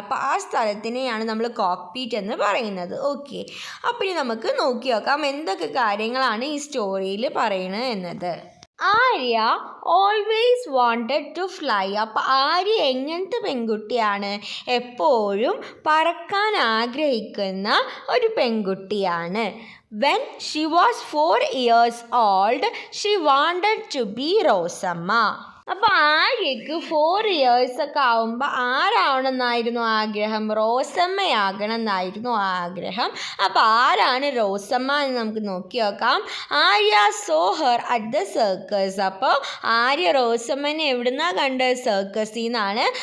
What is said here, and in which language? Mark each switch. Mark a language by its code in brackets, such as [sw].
[ml] അപ്പോൾ ആ സ്ഥലത്തിനെയാണ് നമ്മൾ കോക്ക്പീറ്റ് എന്ന് പറയുന്നത്. ഓക്കെ, അപ്പോൾ ഇനി നമുക്ക് നോക്കി നോക്കാം എന്തൊക്കെ കാര്യങ്ങളാണ് ഈ സ്റ്റോറിയിൽ പറയുന്നത് എന്നത്. [en] Arya always wanted to fly. [ml] അപ്പോൾ ആര്യ എങ്ങനത്തെ പെൺകുട്ടിയാണ്, എപ്പോഴും പറക്കാൻ ആഗ്രഹിക്കുന്ന ഒരു പെൺകുട്ടിയാണ്. [en] When she was 4 years old, she wanted to be Rosamma. [ml] അപ്പോൾ ആര്യക്ക് 4 years ഒക്കെ ആവുമ്പോൾ ആരാവണമെന്നായിരുന്നു ആഗ്രഹം, റോസമ്മയാകണം എന്നായിരുന്നു ആഗ്രഹം. അപ്പോൾ ആരാണ് റോസമ്മ എന്ന് നമുക്ക് നോക്കി നോക്കാം. [en] Arya saw her at the circus. [ml] അപ്പോൾ ആര്യ റോസമ്മനെ എവിടുന്നാണ് കണ്ടത്, സർക്കസിൽ നിന്നാണ്.